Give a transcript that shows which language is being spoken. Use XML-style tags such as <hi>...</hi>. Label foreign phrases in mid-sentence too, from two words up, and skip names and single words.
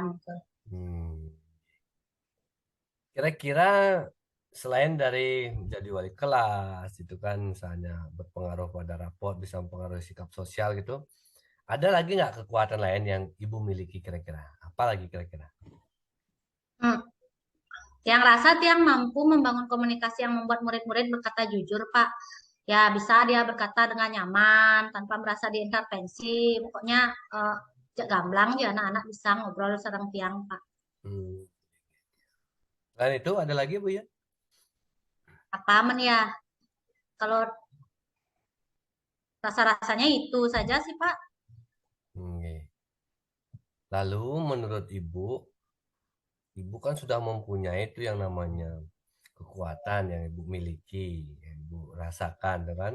<id>Hmm. Kira-kira selain dari jadi wali kelas itu kan misalnya berpengaruh pada raport bisa mempengaruhi sikap sosial gitu. Ada lagi nggak kekuatan lain yang ibu miliki kira-kira? Apa lagi kira-kira? Hmm. Tiang rasa Tiang mampu membangun komunikasi yang membuat murid-murid berkata jujur, Pak. Ya, bisa dia berkata dengan nyaman, tanpa merasa diintervensi. Pokoknya gamblang dia anak-anak bisa ngobrol</id> <ban>sareng tiang,</ban> <id>Pak. Hmm. Selain itu ada lagi Bu ya? Apa men ya? Kalau rasa-rasanya itu saja sih, Pak. Oke. Lalu menurut ibu kan sudah mempunyai itu yang namanya kekuatan yang ibu miliki, yang ibu rasakan, kan?</id>